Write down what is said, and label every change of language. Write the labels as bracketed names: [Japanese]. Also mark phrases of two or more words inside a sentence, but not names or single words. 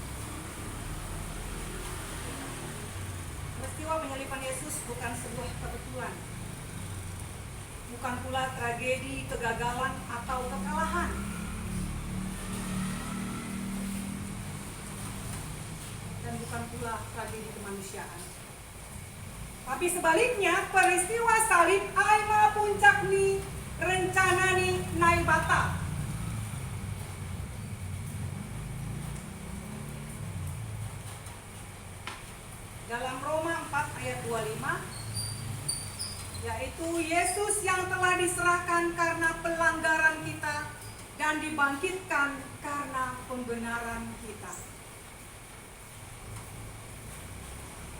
[Indonesian] Peristiwa penyalipan Yesus bukan sebuah kebetulan, bukan pula tragedi, kegagalan, atau kekalahan. Dan bukan pula tragedi kemanusiaan. Tapi sebaliknya, peristiwa salib [Batak Simalungun] aima puncak ni rencana ni naibata. [Indonesian] Dalam Roma 4 ayat 25, yaitu Yesus yang telah diserahkan karena pelanggaran kita dan dibangkitkan karena pembenaran kita.